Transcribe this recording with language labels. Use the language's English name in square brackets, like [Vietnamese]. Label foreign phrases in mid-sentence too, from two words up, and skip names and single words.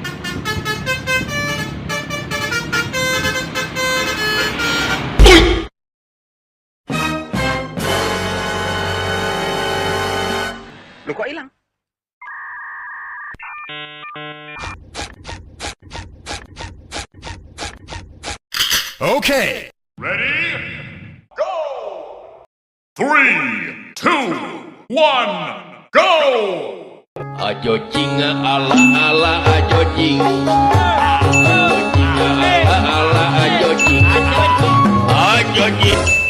[Indonesian] Lu kok hilang? [English] Okay. Ready? Go! 3, 2, 1, go! Ajo jinga ala ala ajo jing. Ajo jinga ala ala ajo jing. Ajo jing.